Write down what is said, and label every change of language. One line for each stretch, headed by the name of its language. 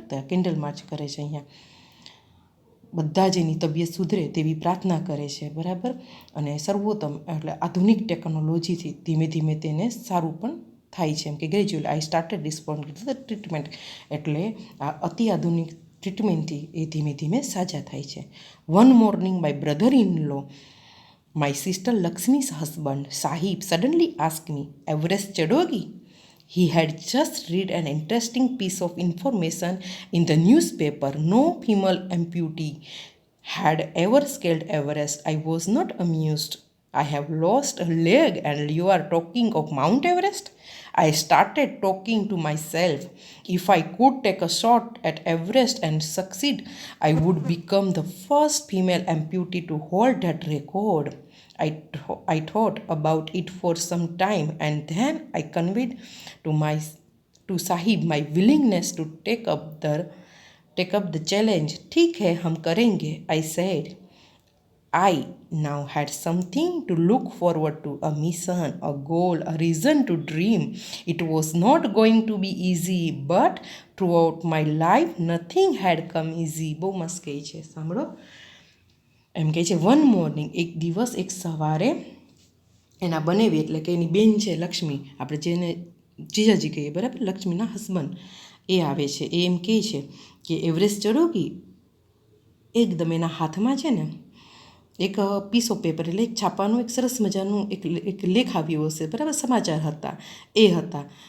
Gujarati: તો candle March કરે છે. અહીંયા બધા જ એની તબિયત સુધરે તેવી પ્રાર્થના કરે છે, બરાબર. અને સર્વોત્તમ એટલે આધુનિક ટેકનોલોજીથી ધીમે ધીમે તેને સારું પણ થાય છે. એમ કે
English: gradually I started respond to the treatment,
Gujarati: એટલે આ અતિ આધુનિક ટ્રીટમેન્ટથી એ ધીમે ધીમે સાજા થાય છે.
English: one morning my brother in law, my sister Lakshmi's husband, Sahib, suddenly asked me,
Hindi: Everest chadogi?
English: He had just read an interesting piece of information in the newspaper. No female amputee had ever scaled Everest. I was not amused. I have lost a leg and you are talking of Mount Everest? I started talking to myself. If I could take a shot at Everest and succeed, I would become the first female amputee to hold that record. I thought about it for some time and then I conveyed to Sahib my willingness to take up the challenge.
Hindi: ठीक है, हम करेंगे,
English: I said. I now had something to look forward to, a mission, a goal, a reason to dream. It was not going to be easy, but throughout my life nothing had come easy.
Gujarati: બહુ મસ્ત કહે છે, સાંભળો. એમ કહે છે,
English: one morning,
Gujarati: એક દિવસ, એક સવારે એના બનેવી એટલે કે એની બેન છે લક્ષ્મી, આપણે જેને જીજાજી કહીએ, બરાબર, લક્ષ્મીના હસબન્ડ, એ આવે છે. એ એમ કહે છે કે
Hindi: એવરેસ્ટ ચડોગી.
Gujarati: એકદમ એના હાથમાં છે ને એક
English: piece of paper,
Gujarati: એટલે એક છાપાનું એક સરસ મજાનું એક લેખ આવ્યો હશે, બરાબર, સમાચાર હતા એ હતા.